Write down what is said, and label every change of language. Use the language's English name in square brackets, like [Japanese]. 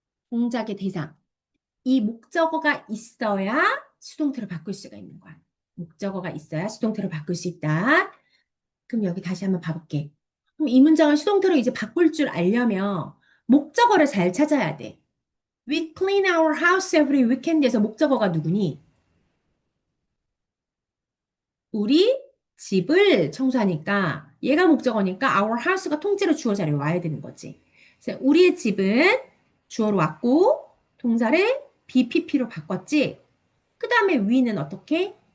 [Korean] 동작의 대상. 이 목적어가 있어야 수동태로 바꿀 수가 있는 거야. 목적어가 있어야 수동태로 바꿀 수 있다. 그럼 여기 다시 한번 봐볼게. 그럼 이 문장을 수동태로 이제 바꿀 줄 알려면 목적어를 잘 찾아야 돼. [English] We clean our house every weekend에서 [Korean] 목적어가 누구니? 우리 집을 청소하니까 얘가 목적어니까 our house가 통째로 주어 자리에 와야 되는 거지. 그래서 우리의 집은 주어로 왔고 동사를 BPP로 바꿨지. 그 다음에 we는 어떻게?